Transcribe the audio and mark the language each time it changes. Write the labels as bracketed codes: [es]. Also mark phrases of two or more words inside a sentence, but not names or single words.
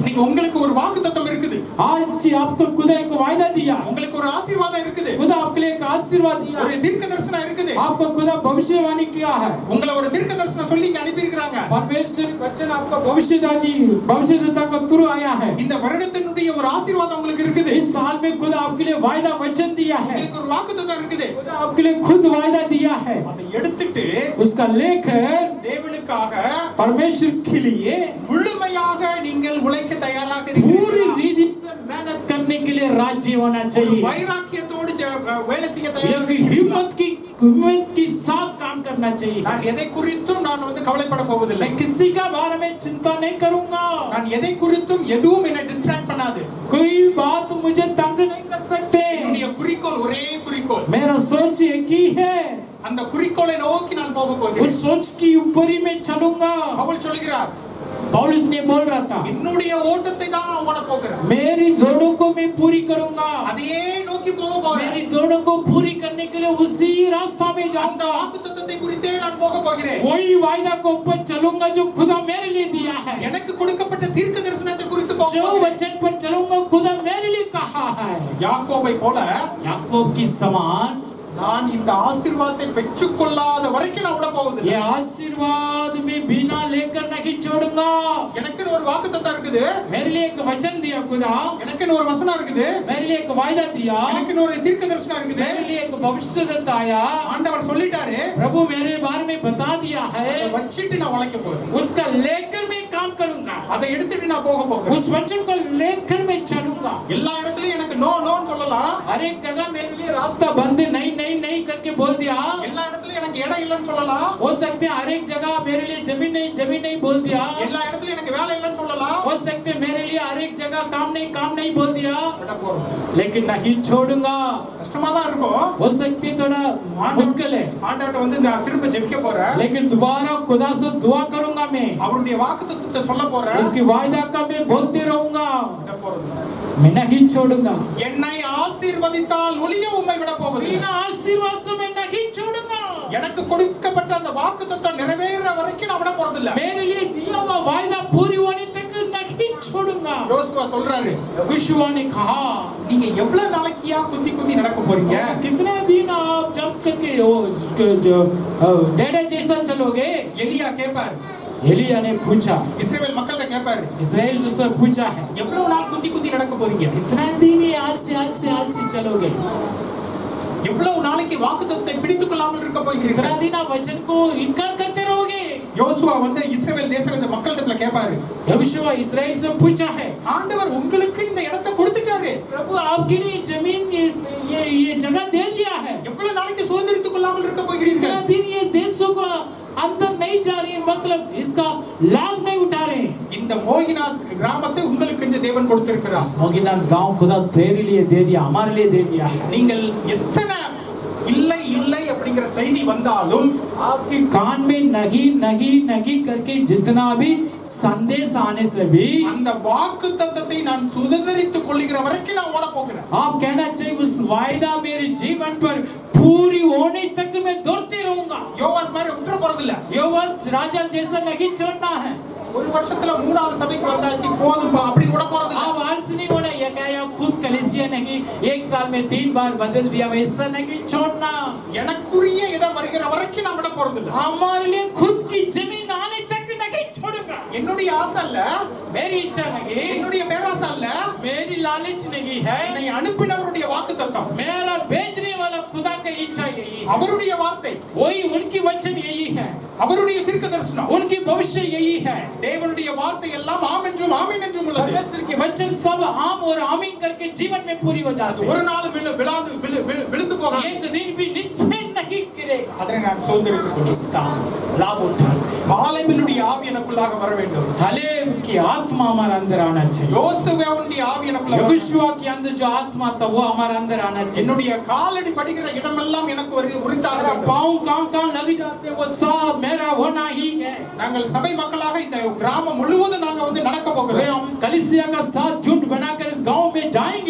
[ta] இன்னைக்கு உங்களுக்கு ஒரு வாக்குத்தத்தம் இருக்குது, [hi] आज आपको खुदा एक वायदा दिया, [ta] உங்களுக்கு ஒரு ஆசீர்வாதம் இருக்குது, [hi] खुदा आपके लिए एक आशीर्वाद दिया, [ta] ஒரு தீர்க்க தரிசனம் இருக்குது, [hi] आपको खुदा भविष्यवाणी किया है, [ta] உங்களை ஒரு தீர்க்க தரிசனம் சொல்லி இங்க அனுப்பி இருக்காங்க. [hi] परमेश्वर वचन आपका भविष्यदाता का थ्रू आया है। [ta] இந்த வருடத்தினுடைய ஒரு ஆசீர்வாதம் உங்களுக்கு இருக்குது, [hi] इस साल में खुदा आपके लिए वायदा वचन दिया है, [ta] உங்களுக்கு ஒரு வாக்குத்தத்தம் இருக்குது. [hi] खुदा आपके लिए खुद वायदा दिया है। [ta] அதை எடுத்துட்டு [hi] उसका लेकर [ta] தேவனுக்காக [hi] परमेश्वर के लिए [ta] முழுமையாக நீங்கள் உழைக்க தயாராக [hi] पूरी [ta] இருக்கிறீர்களா? [hi] रीति से मेहनत करने के लिए राजी होना चाहिए, [ta] வைராக்கியத்தோடு வேலை செய்ய [hi] एक [ta] தயாராக [hi] हिम्मत के साथ काम करना चाहिए। [ta] நான் எதை குறித்தும் நான் கவலைப்பட போவதில்லை. [hi] मैं किसी का बारे में चिंता नहीं करूंगा, [ta] நான் எதை குறித்தும் எதுவும் என்னை டிஸ்ட்ராக்ட் பண்ணாது. [hi] कोई बात मुझे तंग नहीं कर सकते। [ta] என்னுடைய குறிக்கோள் ஒரே குறிக்கோள், [hi] मेरा सोच एक ही है, [ta] அந்த குறிக்கோளை நோக்கி நான் போக [hi] उस [ta] போகிறேன். [hi] सोच की ऊपर ही मैं चलूंगा। [ta] பவுல் சொல்கிறார், [hi] पौलुस ने बोल रहा था, [ta] என்னுடைய ஓட்டத்தை தான் நான் ஓட போகிறேன். [hi] मेरी दौड़ों को मैं पूरी करूंगा। [ta] அதையே நோக்கி போக போகிறேன். [hi] मेरी दौड़ों को पूरी करने के लिए उसी रास्ता में [ta] அந்த [hi] जाऊंगा। [ta] வாக்குத்தத்தத்தை குறித்தே நான் போக போகிறேன். [hi] वही वायदा को ऊपर चलूंगा जो खुदा मेरे लिए दिया है। [ta] எனக்கு கொடுக்கப்பட்ட தீர்க்க தரிசனத்தை குறித்து போக [hi] जो [ta] போகிறேன். [hi] वचन पर चलूंगा खुदा मेरे लिए कहा है। [ta] யாக்கோபை போல [hi] याकूब की समान [ta] நான் இந்த ஆசீர்வாதத்தை பெற்றுக்கொள்ளாத வரைக்கும் நான் விட போவதில்லை. [hi] ये आशीर्वाद में बिना लेकर नहीं छोड़ूंगा। [ta] எனக்குன்னு ஒரு வாக்குத்தத்தம் இருக்குது. [hi] मेरे लिए एक वचन दिया खुदा, [ta] எனக்குன்னு ஒரு வசனம் இருக்குது. [hi] मेरे लिए एक वायदा दिया, [ta] எனக்குன்னு ஒரு தீர்க்க தரிசனம் இருக்குது. [hi] मेरे लिए एक भविष्यदत्ता आया। [ta] ஆண்டவர் சொல்லிட்டாரு, [hi] प्रभु मेरे बारे में बता दिया है, [ta] அதை வச்சிட்டு நான் உழைக்க போறேன். [hi] उसका लेकर मैं काम करूंगा। [ta] அதை எடுத்துட்டு நான் போக போகிறேன். [hi] उस वचन को लेकर मैं चलूंगा। [ta] எல்லா இடத்துலயும் எனக்கு [en] no no [ta] சொல்லலாம். [hi] हर एक जगह मेरे लिए रास्ता बंद नहीं नहीं नहीं करके बोल दिया। [ta] எல்லா இடத்துலயும் எனக்கு இடம் இல்லைன்னு சொல்லலாம். [hi] हो सकते हैं हर एक जगह मेरे लिए जमीन नहीं बोल दिया। [ta] எல்லா இடத்துலயும் எனக்கு வேலை இல்லைன்னு சொல்லலாம். [hi] हो सकते हैं मेरे लिए हर एक जगह काम नहीं बोल दिया, [ta] விட போறோம். [hi] लेकिन नहीं छोड़ूंगा। [ta] கஷ்டமா தான் இருக்கும். [hi] हो सकती है थोड़ा मुश्किल है, [ta] ஆண்டவர்ட்ட வந்து நான் திரும்ப ஜெபிக்க போறேன். [hi] लेकिन दोबारा खुदा से दुआ करूंगा मैं, [ta] அவருடைய வாக்குத்தத்தத்தை சொல்ல போறேன். [hi] उसकी वायदा का मैं बोलते रहूंगा, [ta] விட போறது. [hi] मैं नहीं छोड़ूंगा। [ta] என்னை ஆசீர்வதித்தால் ஒளிய உம்மை விட போவதில்லை. [hi] बिना आशीर्वाद से मैं नहीं छोड़ूंगा। [ta] எனக்கு கொடுக்கப்பட்ட அந்த வாக்குத்தத்தம் நிறைவேற வரைக்கும் நான் விட போறதில்லை. [hi] मेरे लिए दिया हुआ वायदा पूरी होने तक नहीं छोड़ूंगा। [ta] யோசுவா சொல்றாரு, [hi] यहोशू ने कहा, [ta] நீங்க எவ்வளவு நாளைக்கியா குந்தி குந்தி நடக்க போறீங்க? [hi] कितने दिन आप जंप करके जो डेढ़ जैसा चलोगे? [ta] எலியா கேட்பாரு, [hi] एलिया ने पूछा, [ta] இஸ்ரவேல் மக்கள்கிட்ட கேட்பாரு, [hi] इस्राएल से पूछा है, [ta] எவ்வளவு நாள் குந்தி குந்தி நடக்க போறீங்க? [hi] कितना दिन ये आलसी चलोगे? [ta] எவ்வளவு நாளைக்கு வாக்குத்தத்தத்தை பிடித்துக் கொள்ளாமல் இருக்க போகிறீர்கள்? [hi] कितना दिन आप वचन को इनकार करते रहोगे? [ta] யோசுவா வந்து இஸ்ரவேல் தேசத்துல மக்களிடத்துல கேட்பாரு, [hi] यहोशू इस्राएल से पूछा है, [ta] ஆண்டவர் உங்களுக்கு இந்த இடத்தை கொடுத்துட்டாரு, [hi] प्रभु आपके लिए जमीन ये जगह दे दिया है, [ta] எவ்வளவு நாளைக்கு சுதந்திரித்துக் கொள்ளாமல் இருக்க போகிறீர்கள்? [hi] कितना दिन ये देशों को अंदर नहीं जा रही है, मतलब इसका लाभ नहीं उठा रहे। [ta] இந்த மோகினாத் கிராமத்தை உங்களுக்கு என்று தேவன் கொடுத்திருக்கிறார். [hi] मोगीनाथ गांव खुदा तेरे लिए दे दिया, हमारे लिए दे दिया है। [ta] நீங்கள் எத்தனை இல்லை இல்லை அப்படிங்கிற செய்தி வந்தாலும் [hi] आपके कान में नहीं करके जितना भी संदेश आने से भी [ta] அந்த வாக்குத்தத்தத்தை நான் சுதந்திரித்துக் கொள்ளுகிற வரைக்கும் நான் ஓட போகிறேன். [hi] आप कहना चाहिए उस वायदा मेरे जीवन पर पूरी होने तक मैं दौड़ते रहूंगा। [ta] யோவாஸ் மாதிரி விட்டுற போறதில்ல. [hi] योवास राजा जैसा नहीं चलना है। [ta] ஒரு வருஷத்துல 3வது சபைக்கு வந்தாச்சு போதும்பா அப்படி கூட போறதில்ல. [hi] आप आलसी नहीं होना, ये क्या या खुद कलीसिया नहीं एक साल में 3 बार बदल दिया, वैसा नहीं छोड़ना। [ta] எனக்குரிய இடம் வருகிற வரைக்கும் நான் விட போறதில்ல. [hi] हमारे लिए खुद की जमीन आने तक नहीं छोड़ूंगा। [ta] என்னுடைய ஆசை அல்ல, [hi] मेरी इच्छा नहीं, [ta] என்னுடைய பேராசை அல்ல, [hi] मेरी लालच नहीं है, [ta] என்னை அனுப்பினவருடைய வாக்குத்தத்தம், [hi] मेरा भेजने वाला खुदा का इच्छा यही है, [ta] அவருடைய வார்த்தை, [hi] वही उनकी वचन यही है, [ta] அவருடைய தீர்க்க தரிசனம், [hi] उनकी भविष्य यही है। [ta] தேவனுடைய வார்த்தை எல்லாம் ஆம் என்றும் ஆமென் என்றும் உள்ளது. [hi] परमेश्वर के वचन सब आम और आमीन करके जीवन में पूरी हो जाते [ta] ஒரு [hi] हैं। [ta] நாள் விழுந்து போகாது. [hi] एक दिन भी निश्चय नहीं गिरेगा। [ta] அதனை நான் சுதந்திரித்துக் கொள்வேன். [hi] इसका लाभ उठाना, [ta] காலேபினுடைய ஆவி எனக்குள்ளாக வர வேண்டும். [hi] कालेब की आत्मा हमारे अंदर आना चाहिए। [ta] யோசுவாவுடைய ஆவி எனக்குள்ளாக வர வேண்டும். [hi] यहोशू के अंदर जो आत्मा था वो हमारे अंदर आना चाहिए। [ta] என்னுடைய காலடி படுகிற இடமெல்லாம் எனக்கு உரித்தாக [hi] मेरा [ta] வேண்டும். [hi] पाँव कहाँ लग जाते हैं वो सब मेरा होना ही है। [ta] நாங்கள் சபை மக்களாக இந்த கிராமம் முழுவதும் நாங்க வந்து நடக்க போகிறோம். [hi] हम कलीसिया का साथ झुंड बनाकर इस गांव में जाएंगे।